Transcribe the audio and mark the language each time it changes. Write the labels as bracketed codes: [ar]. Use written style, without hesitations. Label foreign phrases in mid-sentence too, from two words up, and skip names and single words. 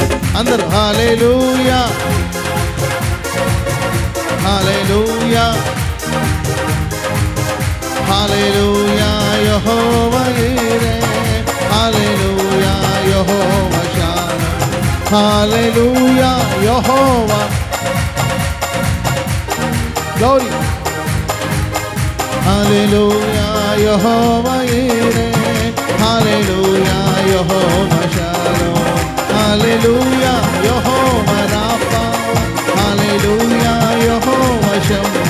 [te] అందరూ హల్లెలూయా, హల్లెలూయా, హల్లెలూయా యెహోవా ఈరే, హల్లెలూయా యెహోవా షాలోమ్, హల్లెలూయా యెహోవా. [en] Glory. Hallelujah, Yehovah Yireh. Hallelujah, Yehovah Shalom. Hallelujah, Yehovah Rapha. Hallelujah, Yehovah Shammah.